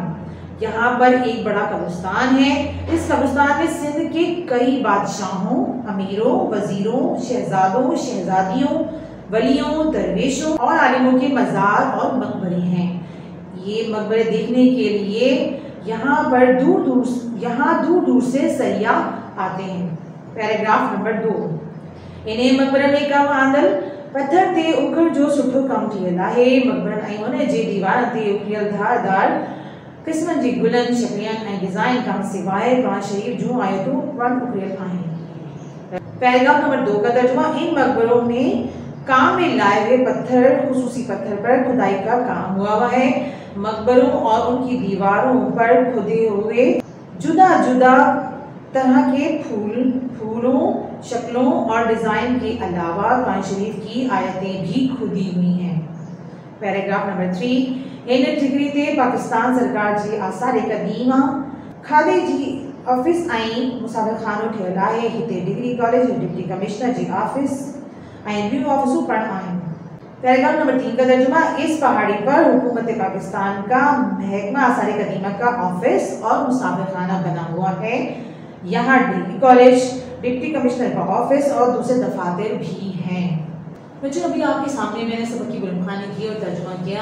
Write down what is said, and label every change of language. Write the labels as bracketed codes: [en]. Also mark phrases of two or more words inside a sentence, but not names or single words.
[ur] یہاں پر ایک بڑا قبرستان ہے۔ اس قبرستان میں سندھ کے کئی بادشاہوں، امیروں، وزیروں، شہزادوں، شہزادیوں، ولیوں، درویشوں اور عالموں کے مزار اور مقبرے ہیں. یہ مقبرے دیکھنے کے لیے یہاں دور دور سے سیاح آتے ہیں. [en] Paragraph number 2. [sd] इन्हें मकबरनि में कम आंदल पत्थर ते उखड़ जो सुठो कम थियल आहे। मकबरनि ऐं उन जे दीवारनि ते उखियल धारदार क़िस्मनि जी गुलनि, शक्लियनि ऐं डिज़ाइन खां सवाइ कुरान शरीफ जूं आयतूं पिणु उखियल आहिनि। [en] paragraph number 2 [ur] کا ترجمہ۔ ان مقبروں میں کام میں لائے ہوئے پتھر، خصوصی پتھر پر کھدائی کا کام ہوا ہے. مقبروں اور ان کی دیواروں پر کھدے ہوئے جدا جدا طرح کے پھولوں، شکلوں اور ڈیزائن کے علاوہ قرآن شریف کی آیتیں بھی کھدی ہوئی ہیں. [en] Paragraph number 3. [sd] इन ठिकरी ते पाकिस्तान सरकार जी आसार क़दीमा खादे जी ऑफिस ऐं मुसाफ़िरखानो ठहियल आहे। हिते [en] degree college, deputy commissioner [sd] जी ऑफिस ऐं ॿियूं ऑफिसूं पिणु आहिनि। [en] paragraph number 3 [ur] کا ترجمہ۔ اس پہاڑی پر حکومت پاکستان کا محکمہ آثار قدیمہ کا آفس اور مسافرخانہ بنا ہوا ہے. یہاں [en] degree college, deputy commissioner [ur] کا آفس اور دوسرے دفاتر بھی ہیں. بچوں ابھی آپ کے سامنے میں نے سبق کی بلندخوانی کی اور ترجمہ کیا.